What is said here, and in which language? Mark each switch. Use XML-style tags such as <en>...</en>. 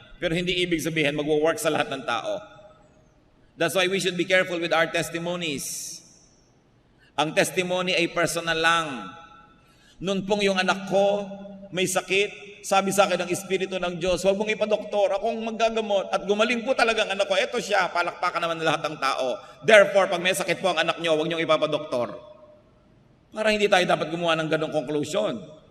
<tl>Pero hindi ibig sabihin mag-work sa lahat ng tao.</tl> <en>That's why we should be careful with our testimonies.</en> <tl>Ang testimony ay personal lang. Noon pong yung anak ko may sakit, sabi sa akin ng Espiritu ng Diyos, huwag mong ipadoktor, akong maggagamot. At gumaling po talaga ang anak ko. Eto siya, palakpakan naman ng lahat ng tao. Therefore, pag may sakit po ang anak nyo, huwag nyo ipapadoktor. Para hindi tayo dapat gumawa ng ganong conclusion.</tl>